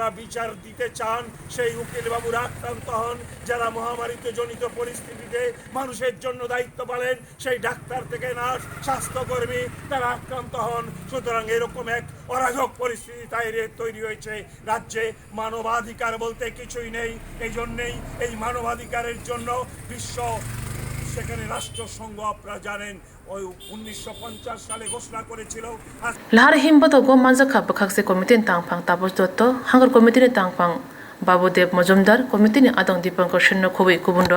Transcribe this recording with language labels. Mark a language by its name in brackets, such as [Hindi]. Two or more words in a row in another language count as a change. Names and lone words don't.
[Bangla] বিচার দিতে চান সেই উকিল বাবুরা আক্রান্ত হন যারা মহামারীতে জনিত পরিস্থিতিতে মানুষের জন্য দায়িত্ব পালন সেই ডাক্তার থেকে নার্স স্বাস্থ্যকর্মী তারা আক্রান্ত হন সুতরাং এরকম এক অরাজক পরিস্থিতি তৈরি হয়েছে রাজ্যে মানবাধিকার বলতে কিছুই নেই এই জন্যই এই মানবাধিকারের জন্য বিশ্ব সেখানে রাষ্ট্রসংঘ আপনারা জানেন ওই 1950 সালে ঘোষণা করেছিল [Kok Borok] Lahar himbotoko manjakha bwkhaktwi committee tangphang Taposh Datta hangar committee tangphang Babudev Majumdar committee Adong Dipankar Shenno Khubui Kubundo